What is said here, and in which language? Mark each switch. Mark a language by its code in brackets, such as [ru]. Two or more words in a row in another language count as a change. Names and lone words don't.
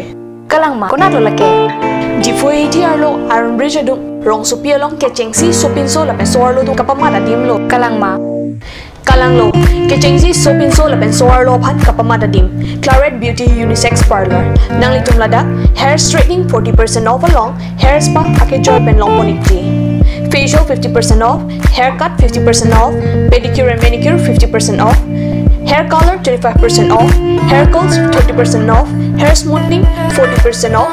[mjw] Kalang ma konat lo lake. Jifo ATR lo Iron Bridge adung rong supia long kecengsi sopinso la pesor lo tu kapamada dim lo. Kalang ma. Kalang lo, kecengsi sopinso la pensor lo phat kapamada dim. Claret Beauty Unisex Parlor. Nang litum lada, [en] hair straightening 40% off [mjw] along, [en] hair spa [mjw] ake joy pen long ponikti. [en] Facial 50% off, haircut 50% off, pedicure and manicure 50% off, hair color 25% off, hair curls 30% off, hair smoothing 40% off.